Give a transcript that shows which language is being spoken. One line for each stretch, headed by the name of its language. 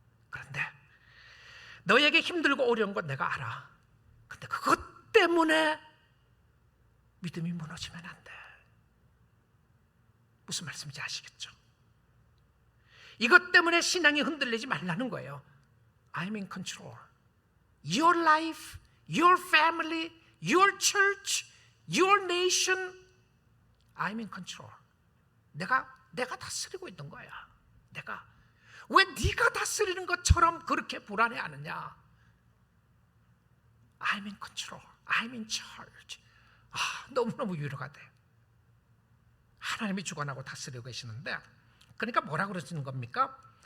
Korean: 그런데 너에게 힘들고 어려운 건 내가 알아. 근데 그것 때문에 믿음이 무너지면 안 돼. 무슨 말씀인지 아시겠죠? 이것 때문에 신앙이 흔들리지 말라는 거예요.
English: I'm in control. Your life, your family, your church, your nation, I'm in control.
Korean: 내가 다스리고 있는 거야. 내가. 왜 네가 다스리는 것처럼 그렇게 불안해하느냐?
English: I'm in control. I'm in charge.
Korean: 너무너무 위로가 돼. 하나님이 주관하고 다스리고 계시는데, 그러니까 뭐라고 그러시는 겁니까?